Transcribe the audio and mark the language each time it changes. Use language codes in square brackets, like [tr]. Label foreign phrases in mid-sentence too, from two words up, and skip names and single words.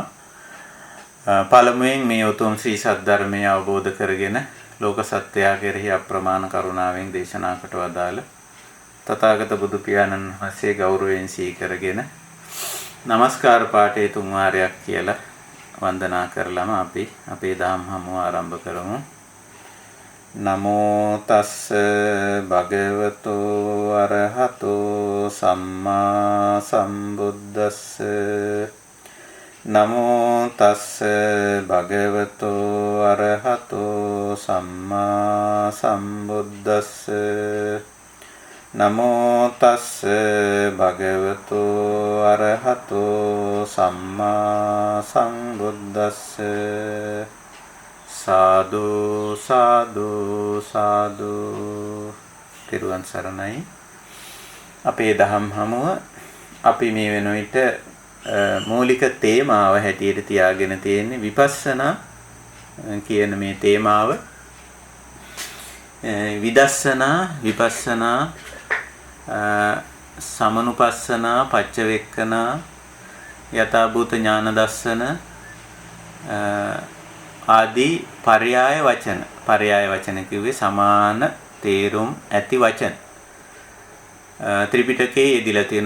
[si] පළමුවෙන් මේ උතුම් ශ්‍රී සද්ධර්මය අවබෝධ කරගෙන ලෝක සත්‍යය කෙරෙහි අප්‍රමාණ කරුණාවෙන් දේශනා කොට වදාළ තථාගත බුදු පියාණන් වහන්සේ ගෞරවයෙන් සිහි කරගෙන নমස්කාර පාඨයේ තුන් වාරයක් කියලා වන්දනා කරලම අපි අපේ දහම් හමුව ආරම්භ කරමු. [pi] නමෝ තස්ස භගවතෝ අරහතෝ සම්මා සම්බුද්දස්ස. නමෝ තස්ස භගවතෝ අරහතෝ සම්මා සම්බුද්දස්ස. නමෝ තස්ස භගවතෝ අරහතෝ සම්මා සම්බුද්දස්ස. [si] සාදු සාදු සාදු. තිරුවන් සරණයි. අපේ දහම් හමුව අපි මේ වෙන විට මූලික තේමාව හැටියට තියාගෙන තියෙන්නේ විපස්සනා කියන මේ තේමාව. විදර්ශනා විපස්සනා සමනුපස්සනා පච්චවෙක්කනා යථාභූත ඥාන දර්ශන ආදී පර්යාය වචන කිව්වේ සමාන තේරුම් ඇති වචන ත්‍රිපිටකයේ යෙදিলা තියෙනවා.